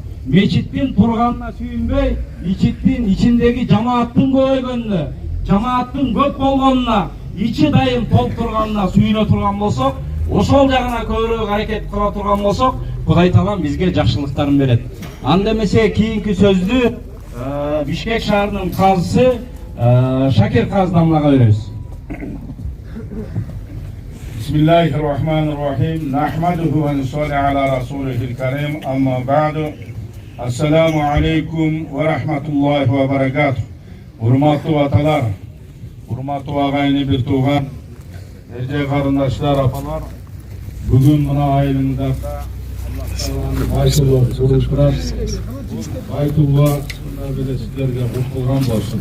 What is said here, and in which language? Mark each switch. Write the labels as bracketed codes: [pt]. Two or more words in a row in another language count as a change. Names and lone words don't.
[ky] Мечиттин турганына сүйүнбөй, мечиттин ичиндеги жамааттын көбөйгөнүнө, жамааттын көп болгонуна, ичи дайым толуп турганына сүйүнө турган болсок, ошол жагына көбүрөөк аракет кыла турган болсок, Кудай Таалам бизге жакшылыктарын берет. Анда эмесе кийинки сөздү Бишкек шаарынын казысы Шакир Каз дамлага беребиз. [ar] بسم الله الرحمن الرحيم. نحمده ونصلي على رسوله الكريم. أما بعد. السلام عليكم ورحمة الله وبركاته. [ky] Урматтуу аталар, урматтуу агайны бир тууган, эрже карындаштар, апалар, бүгүн мына айылыңдарда Аллах Тааланын байтулуу кылышкырат, байтулла сиздерге куш кылган болсун.